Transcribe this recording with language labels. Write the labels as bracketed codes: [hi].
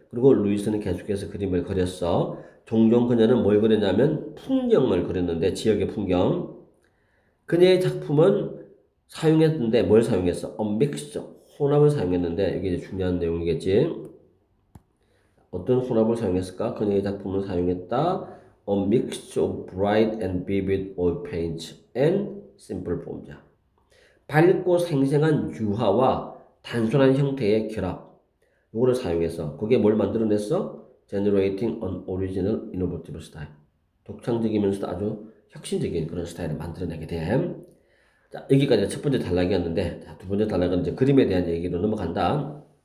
[ko] 그리고 루이스는 계속해서 그림을 그렸어. 종종 그녀는 뭘 그렸냐면 풍경을 그렸는데 지역의 풍경. 그녀의 작품은 사용했는데 뭘 사용했어? 믹스처. 혼합을 사용했는데 이게 중요한 내용이겠지. 어떤 혼합을 사용했을까? 그녀의 작품을 사용했다. [en] A mixture of bright and vivid oil paints and simple forms. [ko] 밝고 생생한 유화와 단순한 형태의 결합. 이거를 사용해서 그게 뭘 만들어냈어? [en] Generating an original innovative style. [ko] 독창적이면서도 아주 혁신적인 그런 스타일을 만들어내게 돼. 자, 여기까지가 첫 번째 단락이었는데, 자, 두 번째 단락은 이제 그림에 대한 얘기로 넘어간다.